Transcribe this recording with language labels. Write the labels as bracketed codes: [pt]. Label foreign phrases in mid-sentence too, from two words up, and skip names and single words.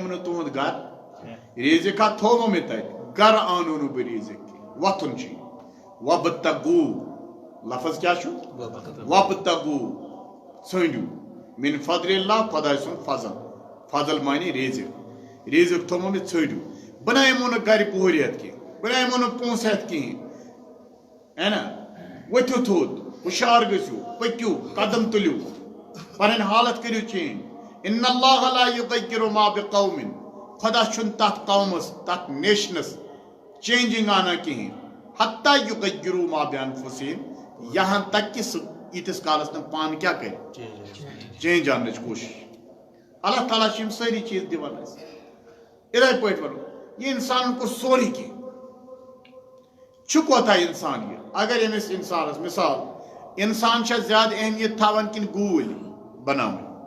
[ks] یِمہٕ نہٕ تُہُنٛد گرٕ ریٖزق ہا تھومو مےٚ تتہِ گرٕ آنو نہٕ بہٕ ریٖزق کینٛہہ وۄتھُن چھُ وَابْتَغُوا لفظ کیا چھُ وَابْتَغُوا ژھٲنٛڈِو [ar] مِن فضلِ اللہ [ks] خۄداے سُنٛد فضل فضل معنی ریٖزق ریٖزق تھومو مےٚ ژھٲنٛڈِو بہٕ نا یِمو نہٕ گرِ پوٗرِ ہٮ۪تھ کینٛہہ بہٕ نا یِمو نہٕ پونٛسہٕ ہٮ۪تھ کِہیٖنۍ ہے نا ؤتھِو تھوٚد ہُشار گٔژھِو پٔکِو قدم تُلِو پنٕنۍ حالت کٔرِو چینج [ar] اِنَّ اللّٰهَ لَا یُغَیِّرُ مَا بِقَوْمٍ [ks] خۄدا چھُنہٕ تتھ قومس تتھ نیشنس چینجنگ انان کِہیٖنۍ [ar] حتیٰ یُغَیِّرُوا مَا بِأَنفُسِہِم [ur] یہاں تک کہ [ks] ییٖتِس کالس تِم پانہٕ کیٛاہ کرِ چینج اننٕچ کوٗشش اللہ تعالیٰ چھِ یِم سٲری چیٖز دِوان اَسہِ یِتھے پٲٹھۍ وَنو یہِ اِنسانن کوٚر سورُے کینٛہہ چھُ کوتاہ اِنسان یہِ اگر أمِس اِنسانس مثال اِنسان چھا زیادٕ اہمیت تھاوان کِنہٕ گوٗلۍ بناوٕنۍ